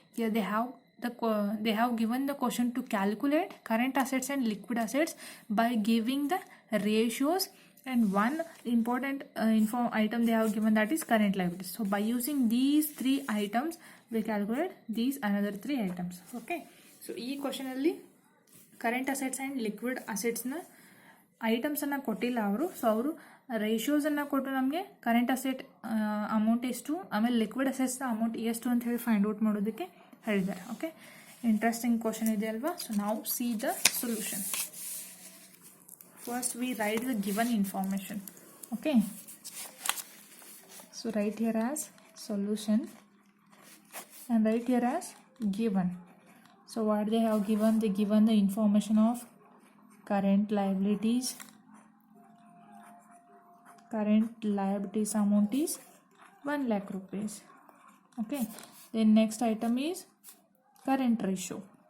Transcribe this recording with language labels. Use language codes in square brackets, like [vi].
[en] Here they have given the question to calculate current assets and liquid assets by giving the ratios, and one important item they have given, that is current liabilities. So by using these three items we calculate these another three items. [kn] Okay, so ಈ question ಅಲ್ಲಿ current assets and liquid ಅಸೆಟ್ಸ್ನ ಐಟಮ್ಸನ್ನು ಕೊಟ್ಟಿಲ್ಲ ಅವರು. So ಅವರು ರೇಷಿಯೋಸನ್ನು ಕೊಟ್ಟು ನಮಗೆ current asset amount ಎಷ್ಟು, ಆಮೇಲೆ liquid ಅಸೆಟ್ಸ್ನ amount ಎಷ್ಟು ಅಂತ ಹೇಳಿ ಫೈಂಡ್ ಔಟ್ ಮಾಡೋದಕ್ಕೆ ಹೇಳಿದ್ದಾರೆ. ಓಕೆ, ಇಂಟ್ರೆಸ್ಟಿಂಗ್ ಕ್ವಶನ್ ಇದೆ ಅಲ್ವಾ. ಸೊ ನಾವು [en] See the solution. First we write the given information. Okay, so write here as solution and write here as given. So what they have given, they given the information of current liabilities. Current liabilities amount is 1 lakh rupees. Okay, then next item is current ratio.